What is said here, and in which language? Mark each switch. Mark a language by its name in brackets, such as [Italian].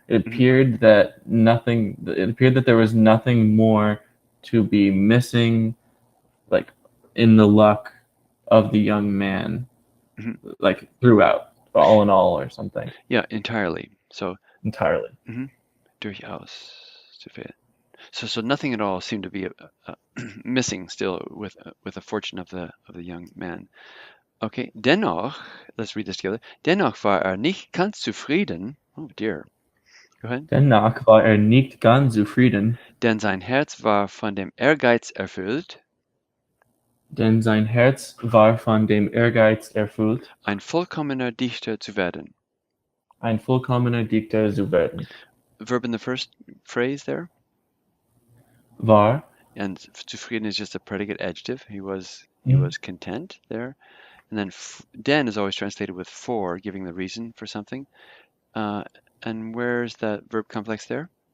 [English] It appeared that nothing, it appeared that there was nothing more to be missing, like in the luck of the young man, like throughout, all in all, or something. Yeah, entirely. So Entirely. [German] Durchaus zu viel. [English] So nothing at all seemed to be missing still with the fortune of the young man. Okay, dennoch, let's read this together. [German] Dennoch war nicht ganz zufrieden. [English] Oh dear. Go ahead. [German] Dennoch war nicht ganz zufrieden. Denn sein Herz war von dem Ehrgeiz erfüllt. Denn sein Herz war von dem Ehrgeiz erfüllt. Ein vollkommener Dichter zu werden. Ein vollkommener Dichter zu werden. [English] Verb in the first phrase there. [German] War. [English] And zufrieden is just a predicate adjective. He was content there. And then den is always translated with for, giving the reason for something. And where's the verb complex there?